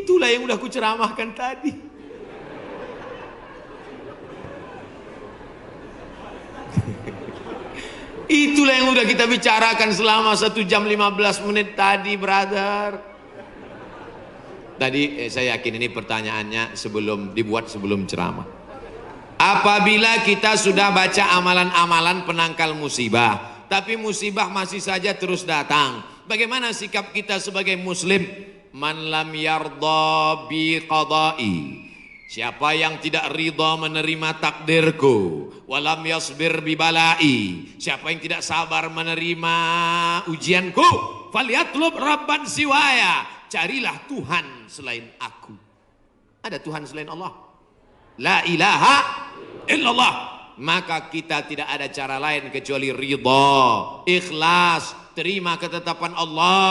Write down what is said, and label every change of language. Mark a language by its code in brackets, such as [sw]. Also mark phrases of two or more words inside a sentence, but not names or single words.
[id] Itulah yang udah aku ceramahkan tadi. Itulah yang udah kita bicarakan selama 1 jam 15 menit tadi, brother. Tadi saya yakin ini pertanyaannya sebelum ceramah. Apabila kita sudah baca amalan-amalan penangkal musibah, tapi musibah masih saja terus datang, bagaimana sikap kita sebagai muslim? [ar] من لم يرض بقضائي, [id] siapa yang tidak ridha menerima takdirku, [ar] ولم يصبر ببلائي, [id] siapa yang tidak sabar menerima ujianku, [ar] فليطلب ربا سواي, [id] carilah Tuhan selain aku. Ada Tuhan selain Allah? [ar] لا إله إلا الله. [id] Maka kita tidak ada cara lain kecuali ridha, ikhlas, terima ketetapan Allah.